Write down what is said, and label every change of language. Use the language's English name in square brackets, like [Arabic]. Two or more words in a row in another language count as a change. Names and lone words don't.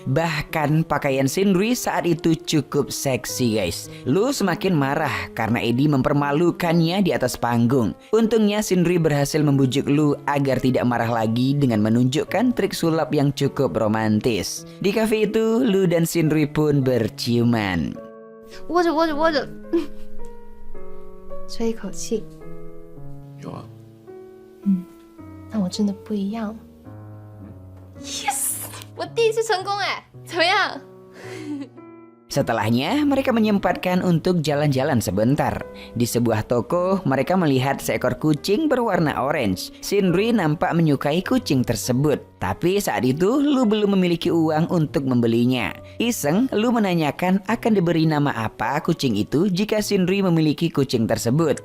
[Indonesian] Bahkan pakaian Shinrui saat itu cukup seksi guys. Lu semakin marah karena Eddie mempermalukannya di atas panggung. Untungnya Shinrui berhasil membujuk Lu agar tidak marah lagi dengan menunjukkan trik sulap yang cukup romantis. Di kafe itu, Lu dan Shinrui pun berciuman. [Chinese] 握着，吹一口气。有啊，那我真的不一样了。Yes， 我第一次成功哎，怎么样？ [Indonesian] Setelahnya, mereka menyempatkan untuk jalan-jalan sebentar. Di sebuah toko, mereka melihat seekor kucing berwarna orange. Shinrui nampak menyukai kucing tersebut. Tapi saat itu, Lu belum memiliki uang untuk membelinya. Iseng, Lu menanyakan akan diberi nama apa kucing itu jika Shinrui memiliki kucing tersebut.